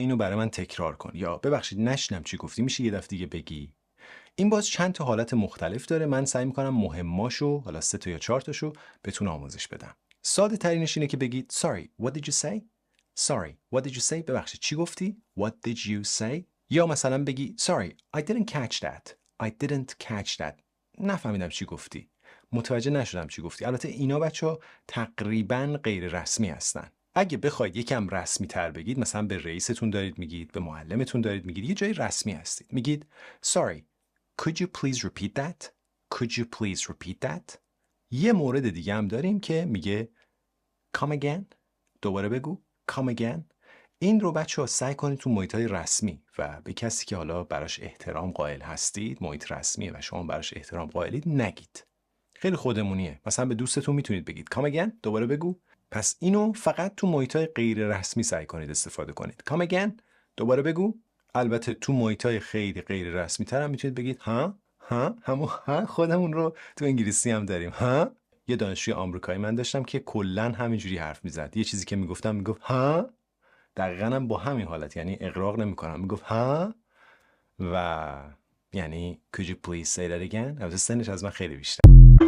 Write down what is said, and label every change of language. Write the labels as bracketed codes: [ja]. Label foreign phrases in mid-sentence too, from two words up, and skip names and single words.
[fa] اینو برای من تکرار کن، یا ببخشید نشنم چی گفتی، میشه یه دفعه دیگه بگی؟ این باز چند تا حالت مختلف داره. من سعی میکنم مهماشو، حالا 3 تا یا 4 تاشو بهتون آموزش بدم. ساده ترینش اینه که بگید [en] sorry what did you say. sorry what did you say. [fa] ببخشید چی گفتی؟ [en] what did you say. [fa] یا مثلا بگی [en] sorry I didn't catch that. I didn't catch that. [fa] نفهمیدم چی گفتی، متوجه نشدم چی گفتی. البته اینا بچه‌ها تقریبا غیر رسمی هستن. اگه بخواید یکم رسمی تر بگید، مثلا به رئیستون دارید میگید، به معلمتون دارید میگید، یه جای رسمی هستید، میگید [en] sorry could you please repeat that. could you please repeat that. [fa] یه مورد دیگه هم داریم که میگه [en] come again. [fa] دوباره بگو [en] come again. [fa] این رو بچه ها سعی کنید تو محیط‌های رسمی و به کسی که حالا براش احترام قائل هستید، محیط رسمیه و شما براش احترام قائلید، نگید. خیلی خودمونیه. مثلا به دوستتون میتونید بگید [en] come again. [fa] دوباره بگو. پس اینو فقط تو محیط‌های غیر رسمی سعی کنید استفاده کنید. [en] come again. [fa] دوباره بگو. البته تو محیط‌های خیلی غیر رسمی تر هم میتونید بگید ها همون ها. خودمون رو تو انگلیسی هم داریم ها. یه دانشجوی آمریکایی من داشتم که کلا همینجوری حرف میزد. یه چیزی که میگفتم میگفت ها. دقیقاً هم با همین حالت، یعنی اغراق نمیکنم، میگفت ها و یعنی [en] could you please say that again. [fa] البته سنش از من خیلی بیشتر.